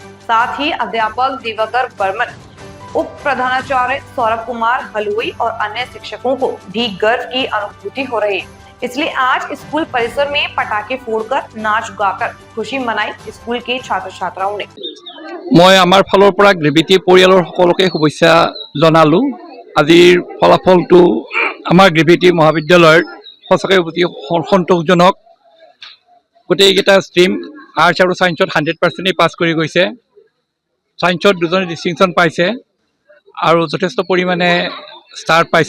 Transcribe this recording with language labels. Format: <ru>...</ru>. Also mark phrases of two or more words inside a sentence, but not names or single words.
<hi>साथ ही अध्यापक दिवाकर बर्मन, उप प्रधानाचार्य सौरभ कुमार हलुई और अन्य शिक्षकों को भी गर्व की अनुभूति हो रही है। इसलिए आज स्कूल परिसर में पटाखे फोड़कर नाच गाकर खुशी मनाई स्कूल के छात्र छात्राओं ने।</hi> <as>মই আমাৰ फाলৰ পৰা গ্ৰেভিটি পৰিয়ালৰ সকলোকে শুভেচ্ছা জনালো। আজিৰ ফলাফলটো আমাৰ গ্ৰেভিটি মহাবিদ্যালয়ৰ সঁচাকৈ অতি সন্তোষজনক। গোটেইকেইটা ষ্ট্ৰীম আৰ্টছ আৰু সায়েন্সত 100% পাছ কৰি গৈছে। সায়েন্সত 2জনে ডিষ্টিংশ্যন পাইছে আৰু যথেষ্ট পৰিমাণে ষ্টাৰ পাইছে।</as>